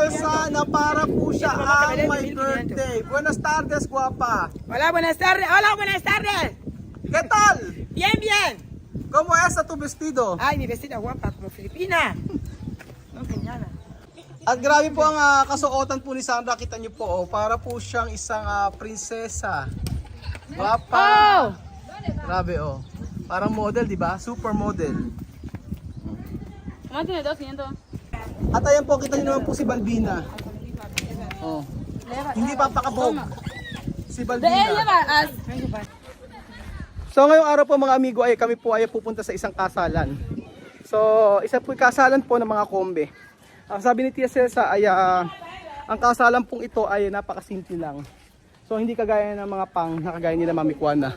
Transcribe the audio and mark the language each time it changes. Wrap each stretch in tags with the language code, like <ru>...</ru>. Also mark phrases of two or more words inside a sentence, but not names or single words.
<tl>na para po siya ang</tl> <en>my birthday.</en> <es>Buenas tardes, guapa. Hola, buenas tardes. Hola, buenas tardes. ¿Qué tal? Bien, bien. ¿Cómo es tu vestido? Ay, mi vestida guapa, como filipina. No, genial.</es> <tl>At grabe po ang kasuotan po ni Sandra. Kita niyo po, oh, para po siyang isang prinsesa.</tl> <es>Guapa. Oh!</es> <tl>Grabe, oh. Parang model, di ba?</tl> <en>Super model.</en> <es>¿Cómo tiene 200?</es> <tl>At ayan po, kita niyo naman po si Balbina. Oh. Hindi papakabog. Si</tl> <es>De ella</es> <tl>Balbina.</tl> <es>va a...</es> <tl>So ngayong araw po mga amigo ay kami po ay pupunta sa isang kasalan. So isa po kasalan po ng mga kombe. Ang sabi ni Tia Celsa ay ang kasalan pong ito ay napakasimple lang. So hindi kagaya ng mga pang nakagaya nila Mami Kuana.</tl>